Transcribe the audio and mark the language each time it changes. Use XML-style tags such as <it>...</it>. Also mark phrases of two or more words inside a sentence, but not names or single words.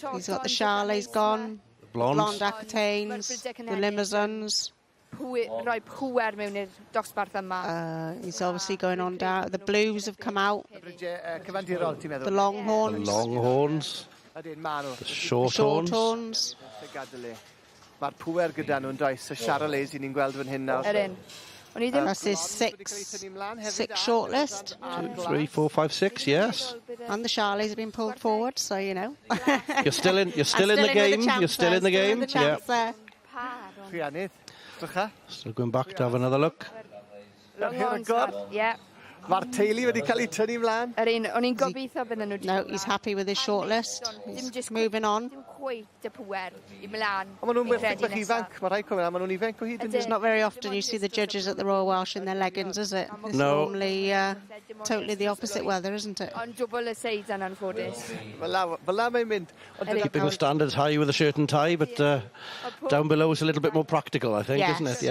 <en>He's got the Charleys gone, the blonde Aquitaines, the Limousins. He's obviously going on down. The Blues have come out. The Longhorns. The Longhorns. The Shorthorns.</en> <cy>Mae'r pŵer gyda nhw'n does, y Charolais ni'n gweld fan hyn nawr.</cy> <en>That's his six shortlist. 2, 3, 4, 5, 6, yes. And the Charleys have been pulled forward, so you know. You're still in the game. You're still in the game. Yeah. Still going back to have another look. Yeah.</en> <cy>Mae'r teulu wedi cael ei tynnu mlaen. O'n i'n gobeithio bydden nhw.</cy> <en>No, he's happy with his shortlist. He's moving on. It's not very often you see the judges at the Royal Welsh in their leggings, is it? It's normally totally the opposite weather, isn't it? Keeping the standards high with a shirt and tie, but down below is a little bit more practical, I think, isn't it?</en>